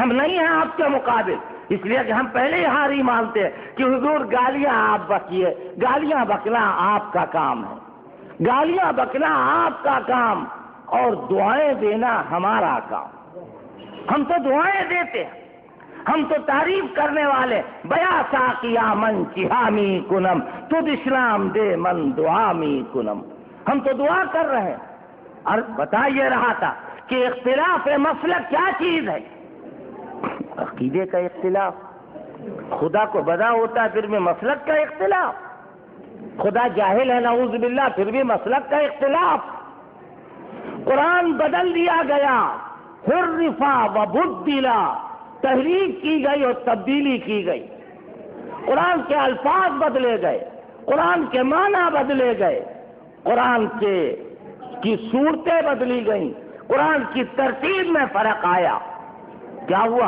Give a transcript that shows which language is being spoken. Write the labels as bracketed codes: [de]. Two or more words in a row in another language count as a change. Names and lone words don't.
[ur] ہم نہیں ہیں آپ کے مقابل، اس لیے کہ ہم پہلے ہی ہاری مانتے ہیں کہ حضور گالیاں آپ بکیے، گالیاں بکنا آپ کا کام ہے، گالیاں بکنا آپ کا کام اور دعائیں دینا ہمارا کام۔ ہم تو دعائیں دیتے ہیں، ہم تو تعریف کرنے والے، [fa] بیا ساقیا من چہامی کنم تد اسلام دے من دعامی کنم۔ [ur] ہم تو دعا کر رہے ہیں۔ اور بتا یہ رہا تھا کہ اختلاف مسلک کیا چیز ہے؟ عقیدے کا اختلاف، خدا کو بدا ہوتا ہے پھر بھی مسلک کا اختلاف، خدا جاہل ہے [ar] نعوذ باللہ [ur] پھر بھی مسلک کا اختلاف۔ قرآن بدل دیا گیا، [ar] حرفا و بدلا، [ur] تحریف کی گئی اور تبدیلی کی گئی، قرآن کے الفاظ بدلے گئے، قرآن کے معنی بدلے گئے، قرآن کی صورتیں بدلی گئیں، قرآن کی ترتیب میں فرق آیا۔ کیا ہوا؟